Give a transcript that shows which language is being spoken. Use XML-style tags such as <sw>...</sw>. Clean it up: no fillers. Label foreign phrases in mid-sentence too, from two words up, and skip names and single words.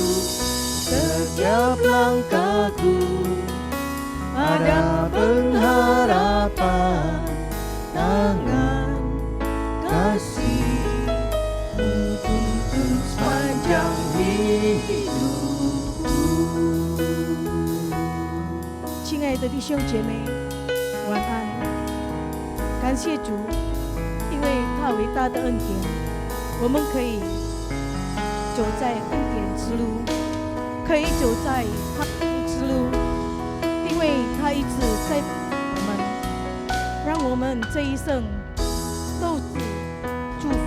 <id>Setiap langkahku ada pengharapan, tangan kasih-Mu tuntun sepanjang hidupku.</id> <zh>亲爱的弟兄姐妹，晚安。感谢主，因为他伟大的恩典，我们可以走在恩典之路，可以走在他之路，因为他一直在我们，让我们这一生都是祝福。</zh>